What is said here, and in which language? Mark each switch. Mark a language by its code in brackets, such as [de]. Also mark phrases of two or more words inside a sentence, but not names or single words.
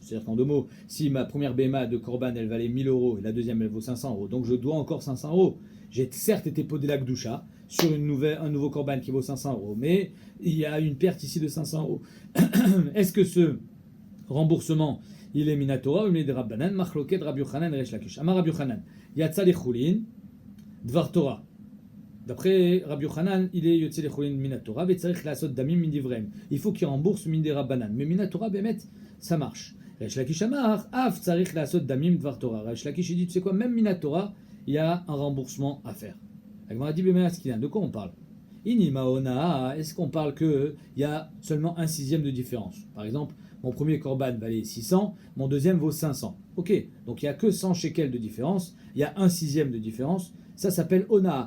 [fr] C'est-à-dire qu'en deux mots, si ma première BMA de Korban elle valait 1000 euros et la deuxième elle vaut 500 euros, donc je dois encore 500 euros. J'ai certes été podé la Gdusha sur un nouveau Korban qui vaut 500 euros, mais il y a une perte ici de 500 euros. Est-ce que ce remboursement il est Minatora ou il est de Rabbanan, Machloket Rabbi Yochanan Resh Lakish. [he] אמר רבי יוחנן, יצא לחולין, דבר תורה. [fr] D'après Rabbi Yochanan, il est [he] יצא לחולין מן התורה, וצריך לעשות דמים מדבריהם. [fr] Il faut qu'il rembourse [he] מדרבנן. [fr] Mais [he] מן התורה, באמת, [fr] ça marche. [he] ריש לקיש אמר, אף צריך לעשות דמים דבר תורה. [fr] Resh Lakish, il dit, tu sais quoi, même Minatora, il y a un remboursement à faire. La Gemara dit, de quoi on parle? Inimaona, est-ce qu'on parle qu'il y a seulement un sixième de différence? Par exemple, mon premier korban valait 600, mon deuxième vaut 500. Ok, donc il n'y a que 100 shekels de différence, il y a un sixième de différence, ça s'appelle Onaa.